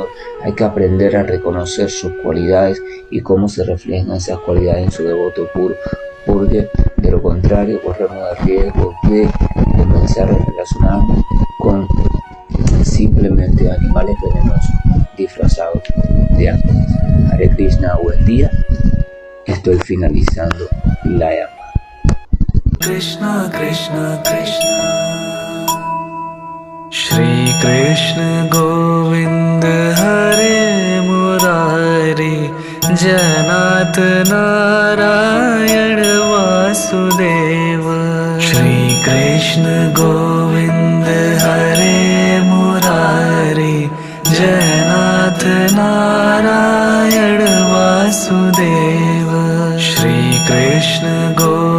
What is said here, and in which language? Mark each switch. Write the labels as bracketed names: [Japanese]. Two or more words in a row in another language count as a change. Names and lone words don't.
[Spanish] Hay que aprender a reconocer sus cualidades y cómo se reflejan esas cualidades en su devoto puro, porque de lo contrario corremos el riesgo de comenzar a relacionarnos con simplemente animales venenosos disfrazados de ángeles. Hare Krishna, buen día. Estoy finalizando la llamada. [Sanskrit] कृष्ण कृष्ण कृष्ण श्री कृष्ण गोविन्द हरे मुरारी जनत नारायण वासुदेव श्री कृष्ण गोविन्द हरे मुरारी जनत नारायण वासुदेव श्री कृष्ण गोविन्द